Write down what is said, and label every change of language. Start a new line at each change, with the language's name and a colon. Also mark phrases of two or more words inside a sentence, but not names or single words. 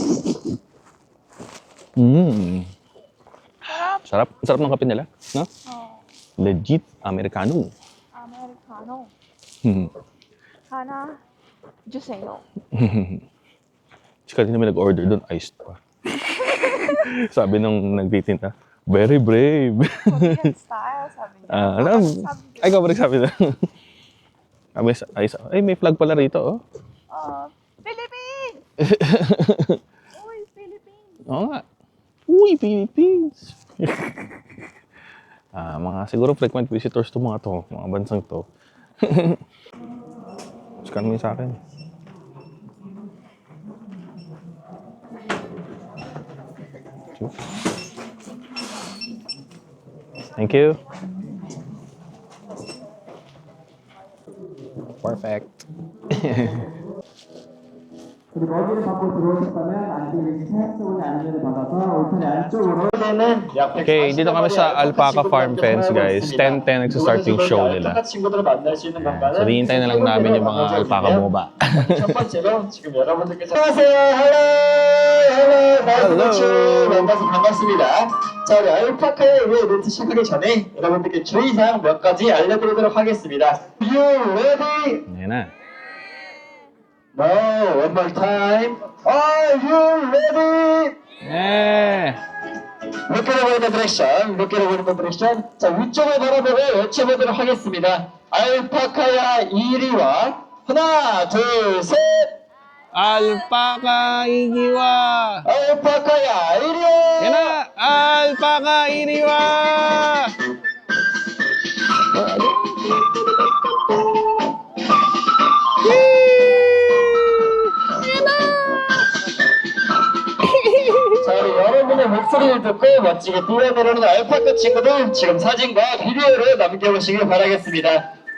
Filipino: Sarap. Sarap ng kape nila. No?
English: Legit Americano.
Filipino: Americano. Hmm.
Korean: 하나. 주세요.
Filipino: Kasi namin nag-order doon, iced pa. Sabi nung nagtitinta,
English: very brave. Korean style,
Filipino: sabi niya. Alam, ay, ikaw ba nagsabi na? Ay, may flag pala rito, oh. Philippines! Uy, Philippines! Oo nga. Uy, Philippines! Mga siguro
English: frequent visitors to
Filipino: mga bansang to. Scan mo yun sa akin.
English: Thank you.
Filipino: Perfect.
Korean: 어디를 받고 들어오셨다면 안쪽에 사용성의 안내를 받아서 울타리 안쪽으로 되는 약
Filipino: Okay, dito kami sa Alpaca Farm Fence, guys. 10:10 nagsa-start yung show nila.
Korean: 친구들을 만날 수 있는 공간은
Filipino: So, hinihintay na lang namin yung mga alpaca bumaba.
Korean: 첫 번째로 지금 여러분들께서 안녕하세요.
English: hello nice
Korean: 만나서 반갑습니다. 자, 우리 알파카의 이벤트 시작하기 전에 여러분들께 주의사항 몇 가지 알려드리도록 하겠습니다.
English: You ready?
Filipino: Ayan na.
English: No, one more time. Are you ready? Eh! Look at the direction. Look at the direction.
Korean: 자, 위쪽을 바라보고 외쳐보도록 하겠습니다. 알파카야 이리와. 하나, 둘, 셋. Alpaca iniwa! 알파카야 이리와.
Filipino: Yan na! Alpaca iniwa!
Korean: 자, 우리 여러분의 목소리를 듣고 멋지게 뛰어내려오는 알파카 친구들 지금 사진과 비디오로 남겨보시길 바라겠습니다.